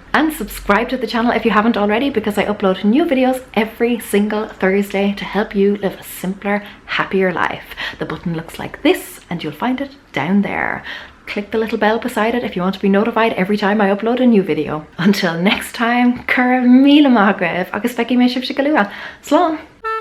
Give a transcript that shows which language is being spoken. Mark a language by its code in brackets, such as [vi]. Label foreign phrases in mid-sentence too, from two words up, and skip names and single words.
[en] And subscribe to the channel if you haven't already, because I upload new videos every single Thursday to help you live a simpler, happier life. The button looks like this and you'll find it down there. Click the little bell beside it if you want to be notified every time I upload a new video. Until next time, [ga] cur míle maith agus feici mé sibh se go luath. Slán!